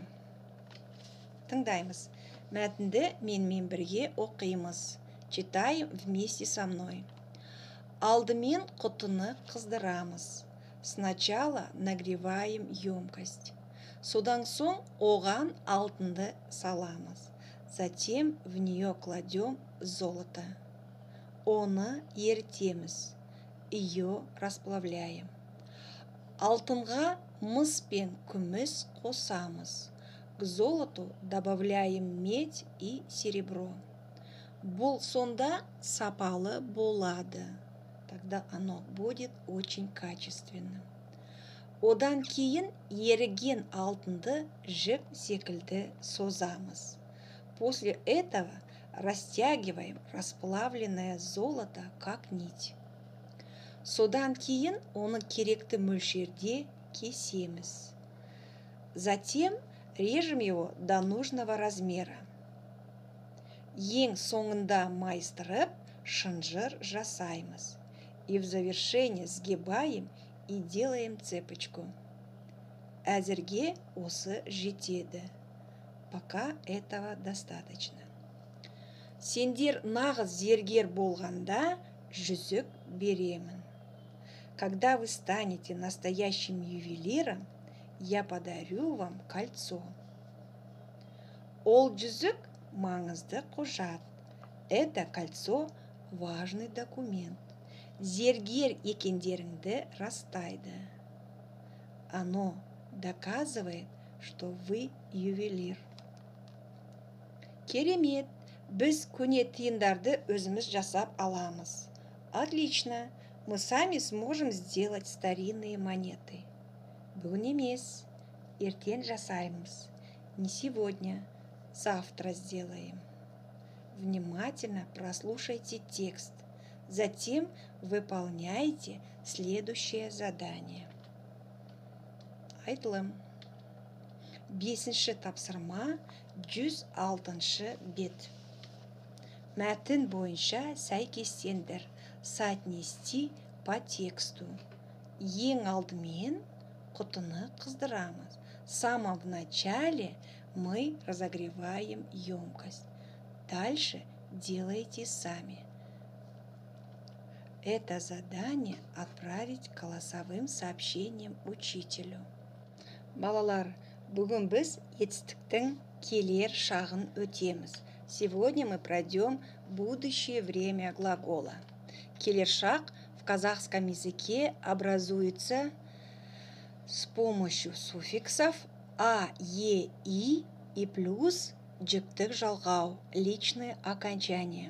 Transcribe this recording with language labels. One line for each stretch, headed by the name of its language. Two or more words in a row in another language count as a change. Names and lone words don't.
Kazakh: Тыңдаймыз. Мәтінді менімен бірге оқимыз.
Russian: Читаем вместе со мной.
Kazakh: Алдымен құтыны қыздырамыз.
Russian: Сначала нагреваем емкость.
Kazakh: Содан соң оған алтынды саламыз.
Russian: Затем в нее кладем золото.
Kazakh: Оны ерітеміз.
Russian: Ее расплавляем.
Kazakh: Алтынға мыс пен күміс қосамыз.
Russian: К золоту добавляем медь и серебро.
Kazakh: Бұл сонда сапалы болады.
Russian: Тогда оно будет очень качественным.
Kazakh: Одан кейін еріген алтынды жіп секілді созамыз.
Russian: После этого растягиваем расплавленное золото как нить.
Kazakh: Содан кейін оны керекті мөлшерде кесеміз.
Russian: Затем режем его до нужного размера.
Kazakh: Ең соңында майыстырып, шынжыр жасаймыз.
Russian: И в завершение сгибаем и делаем цепочку.
Kazakh: Әзірге осы жетеді.
Russian: Пока этого достаточно.
Kazakh: Сендер нағыз зергер болғанда жүзік беремін.
Russian: Когда вы станете настоящим ювелиром, я подарю вам кольцо.
Kazakh: Ол жүзік маңызды құжат.
Russian: Это кольцо важный документ.
Kazakh: Зергер екендеріңді растайды.
Russian: Оно доказывает, что вы ювелир.
Kazakh: Керемет, біз көне тиындарды өзіміз жасап аламыз.
Russian: Отлично, мы сами сможем сделать старинные монеты.
Kazakh: Бүгін емес, ертең жасаймыз.
Russian: Не сегодня, завтра сделаем. Внимательно прослушайте текст. Затем выполняйте следующее задание.
Kazakh: Айтылым. 5-ші тапсырма 106-шы бет. Мәтін бойынша сәйкестендір.
Russian: Соотнести по тексту.
Kazakh: Ең алдымен құтыны қыздырамыз.
Russian: В самом начале мы разогреваем емкость. Дальше делайте сами. Это задание отправить голосовым сообщением учителю.
Kazakh: Балалар, бүгін біз етістіктің келер шағын өтеміз.
Russian: Сегодня мы пройдем будущее время глагола.
Kazakh: Келер шаг
Russian: в казахском языке образуется с помощью суффиксов а, е, и плюс
Kazakh: джиптық жалғау,
Russian: личное окончание.